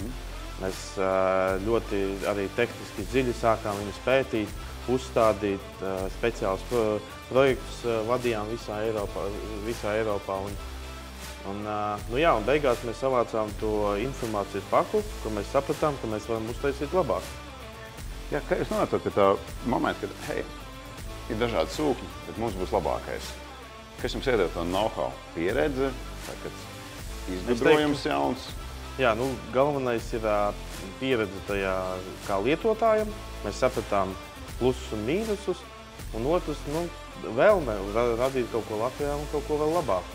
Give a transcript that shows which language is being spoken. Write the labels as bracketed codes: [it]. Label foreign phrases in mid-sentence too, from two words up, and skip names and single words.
[lv] Mēs ļoti arī tehniski dziļi sākām viņus pētīt, uzstādīt, speciālus projektus vadījām visā Eiropā. Un beigās mēs savācām to informācijas paku, ko mēs sapratām, ka mēs varam uztaisīt labāk. Jā, kā jūs nonācat pie tā momenta, kad, hei, ir dažādi sūkņi, bet mums būs labākais. Kas jums iedod to know-how? Pieredze, izgudrojums jauns? Jā, galvenais ir pieredze tajā kā lietotājam. Mēs sapratām plusus un mīnusus, un otrs, vēlme radīt kaut ko Latvijā un kaut ko vēl labāku.